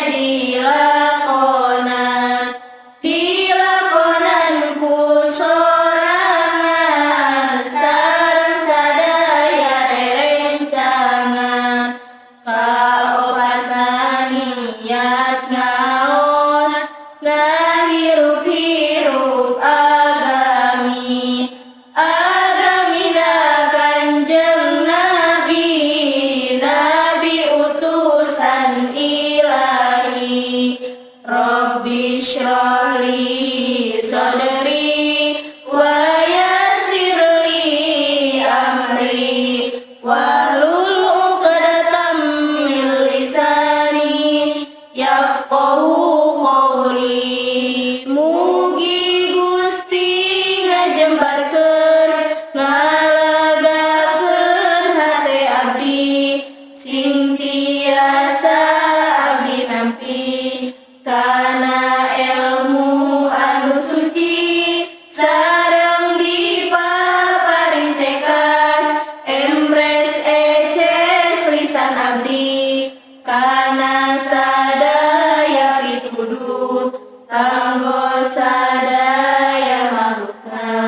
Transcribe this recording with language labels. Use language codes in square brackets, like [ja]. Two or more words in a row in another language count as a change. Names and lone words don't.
[su] dilakonan ku sorangan sareng sadaya rerencangan kaoparna niat ngaos ngahirup-hirup agamina Kanjeng Nabi utusan ilahi Rabbi [ar] اشرح لي صدري ويسر لي أمري واحلل عقدة من لساني يفقهوا قولي. [su] Mugi Gusti ngajembarkeun ngalagakeun hate abdi sing tiasa abdi nampi kana ilmu anu suci sareng dipaparing cekas emres eces lisan abdi kana sadaya pituduh kanggo sadaya makhlukna.